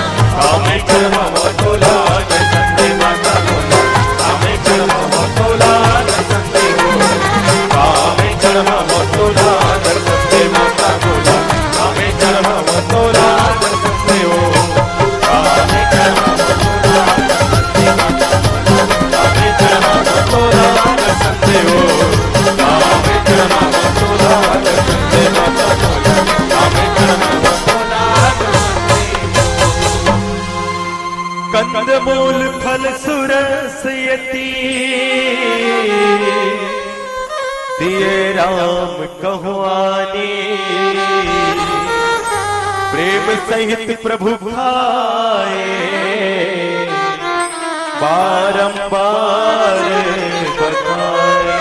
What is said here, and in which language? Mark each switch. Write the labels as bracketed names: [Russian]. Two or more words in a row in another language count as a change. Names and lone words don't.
[Chhattisgarhi] काम चढ़ावा तोला दर्शन दे माता मोला, काम चढ़ावा तोला दर्शन दे ओ, काम चढ़ावा तोला दर्शन दे माता मोला, काम चढ़ावा तोला दर्शन दे ओ, काम चढ़ावा तोला दर्शन दे माता मोला, काम चढ़ावा तोला दर्शन दे ओ, काम चढ़ावा तोला दर्शन दे माता मोला। [Awadhi] कंदमूल फल सुरस यति, दिए राम कहवानी। प्रेम सहित प्रभु भाए, बारंबार बताए।